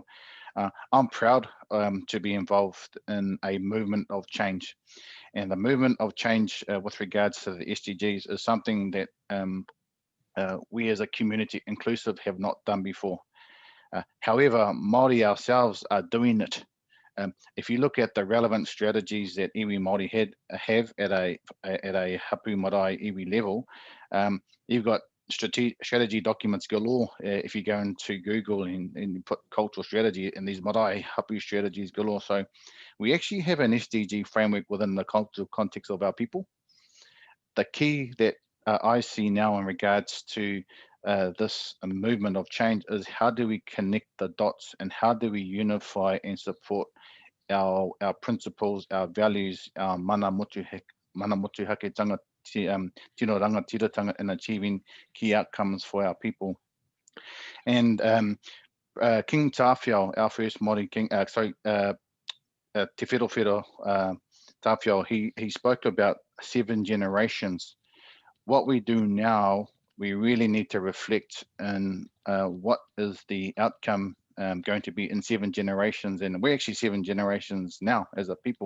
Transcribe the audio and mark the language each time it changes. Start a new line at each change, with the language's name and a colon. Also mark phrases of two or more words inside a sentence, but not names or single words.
English: I'm proud to be involved in a movement of change, and the movement of change with regards to the SDGs is something that we as a community inclusive have not done before. Hahowever, Māori ourselves are doing it. If you look at the relevant strategies that
Māori: iwi Māori
English: have at a
Māori: hapu marae iwi
English: level, you've got strategy documents galore. If you go into Google and you put cultural strategy, and these
Māori: marae hapu
English: strategies galore. So we actually have an SDG framework within the cultural context of our people. The key that I see now in regards to this movement of change is how do we connect the dots, and how do we unify and support our principles, our values, our
Māori: mana motuhaketanga, tino rangatiratanga
English: in achieving key outcomes for our people. And King Tawhio, our first Māori king, Te Whero Tawhio, he spoke about 7 generations. What we do now, we really need to reflect on what is the outcome going to be in 7 generations, and we're actually 7 generations now as a people.